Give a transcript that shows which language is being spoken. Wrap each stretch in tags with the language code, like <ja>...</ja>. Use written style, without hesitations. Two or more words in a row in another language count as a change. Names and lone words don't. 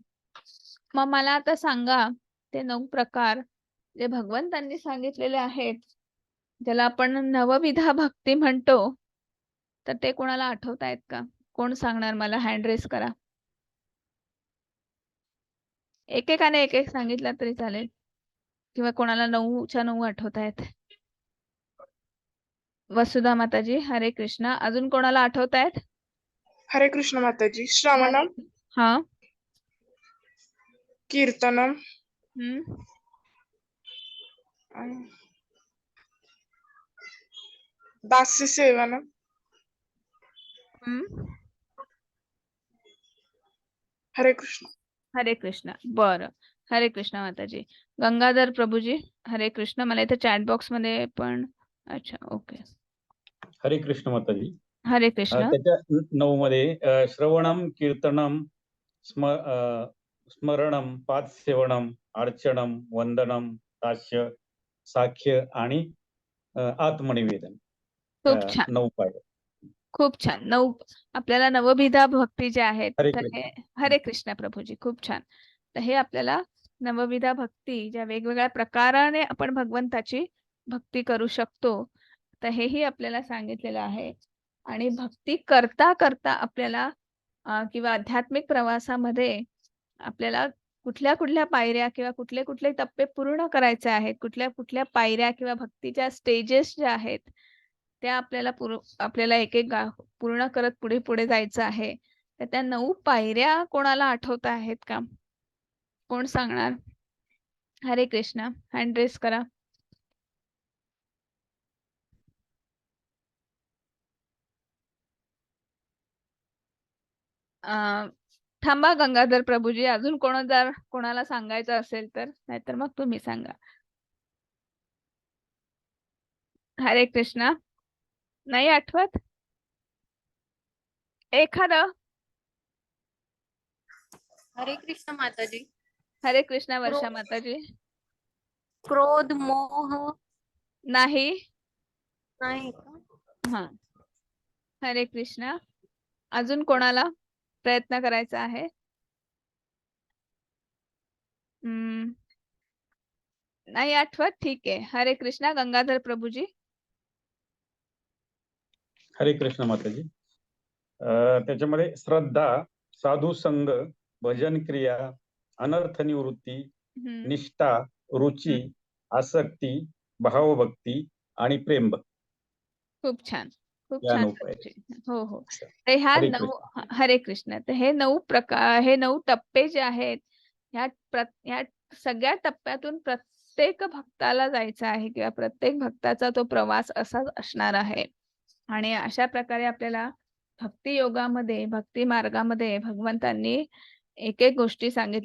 <mr>मग मला आता सांगा, ते 9 प्रकार जे भगवंतांनी सांगितलेले आहेत, ज्याला आपण नवविधा भक्ती म्हणतो, तर ते कोणाला आठवतायत का? कोण सांगणार मला?</mr> <en>hand raise</en> <mr>करा. एकेकाने एक एक सांगितलं तरी चालेल, किंवा कोणाला 9च्या 9 आठवतायत. वसुधा माताजी, हरे कृष्णा. अजून कोणाला आठवतायत? हरे कृष्ण माताजी. श्रवणम, हा, कीर्तनम, दास्य सेवनम, हरे कृष्ण. हरे कृष्णा. बरं, हरे कृष्णा माताजी. गंगाधर प्रभूजी, हरे कृष्ण. मला इथे</mr> <en>chat box</en> <mr>मध्ये पण, अच्छा, ओके. हरे कृष्ण माताजी. हरे कृष्ण. त्याच्या 9 मध्ये श्रवणम, कीर्तनम, स्मरणम, पादसेवनम, अर्चनम, वंदनम, दास्य, साख्य आणि आत्मनिवेदन. खूप छान. 9 पायऱ्या. खूप छान. 9 आपल्याला नवविधा भक्ती ज्या आहेत, हरे तर कृष्ण. हे हरे कृष्ण प्रभूजी, खूप छान. तर हे आपल्याला नवविधा भक्ती, ज्या वेगवेगळ्या प्रकाराने आपण भगवंताची भक्ती करू शकतो, तर हेही आपल्याला सांगितलेलं आहे. आणि भक्ती करता करता आपल्याला किंवा आध्यात्मिक प्रवासामध्ये आपल्याला कुठल्या कुठल्या पायऱ्या किंवा कुठले कुठले टप्पे पूर्ण करायचे आहेत, कुठल्या कुठल्या पायऱ्या किंवा भक्तीच्या स्टेजेस ज्या आहेत, त्या आपल्याला एक एक पूर्ण करत पुढे पुढे जायचं आहे. तर त्या 9 पायऱ्या कोणाला आठवत आहेत का? कोण सांगणार? हरे कृष्णा.</mr> <en>hand raise</en> <mr>करा. थांबा गंगाधर प्रभूजी, अजून कोणाला सांगायचं असेल तर, नाहीतर मग तुम्ही सांगा. हरे कृष्णा. नाही आठवत एखादं? हरे कृष्ण माताजी. हरे कृष्णा वर्षा माताजी. क्रोध, मोह नाही. नाही का? हा, हरे कृष्णा. अजून कोणाला प्रयत्न करायचा आहे? नाही आठवत, ठीक आहे. हरे कृष्णा. गंगाधर प्रभूजी. हरे कृष्ण माताजी. त्याच्यामध्ये श्रद्धा, साधू संग, भजन क्रिया, अनर्थ निवृत्ती, निष्ठा, रुची, आसक्ती, भावभक्ती आणि प्रेम भक्ती. खूप छान. खूप या छान 9 पायऱ्या. पद्धतीने. हो हो. असं. तर ह्या हरे 9 कृष्ण. हरे कृष्ण. तर हे 9 प्रकार, हे 9 टप्पे जे आहेत, ह्या सगळ्या टप्प्यातून प्रत्येक भक्ताला जायचं आहे किंवा प्रत्येक भक्ताचा तो प्रवास असाच असणार आहे. आणि अशा प्रकारे आपल्याला भक्ती योगामध्ये, भक्ती मार्गामध्ये भगवंतांनी एक गोष्टी सांगितल्या.</mr>